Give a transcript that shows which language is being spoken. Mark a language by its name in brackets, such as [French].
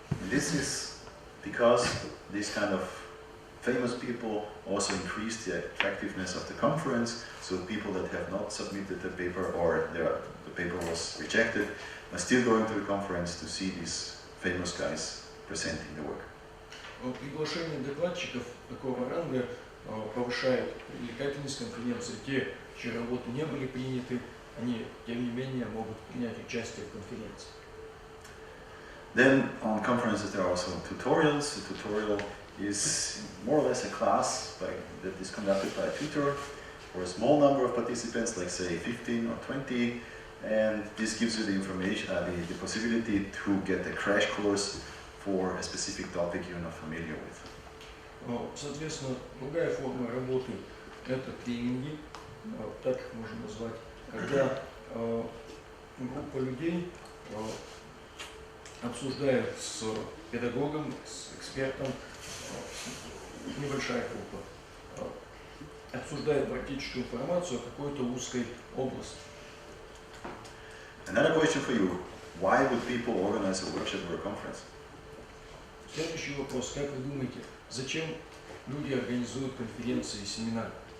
[English] This is because these kind of famous people also increase the attractiveness of the conference, so people that have not submitted the paper or the paper was rejected are still going to the conference to see these famous guys presenting the work. [Russian] Приглашение докладчиков такого ранга повышает привлекательность конференции. Те, чьи работы не были приняты, они, тем не менее, могут принять участие в конференции. [English] Then on conferences there are also tutorials. The tutorial is more or less a class that is conducted by a tutor for a small number of participants, like say 15 or 20, and this gives you the information, the possibility to get a crash course for a specific topic you're not familiar with. [Russian] Соответственно, другая форма работы – это тренинги, так их можно назвать, когда группа людей обсуждает с педагогом, с экспертом, небольшая группа, обсуждает практическую информацию о какой-то узкой области. [English] Another question for you: why would people organize a workshop or a conference? [Russian] Следующий вопрос: как вы думаете, зачем люди организуют конференции и семинары?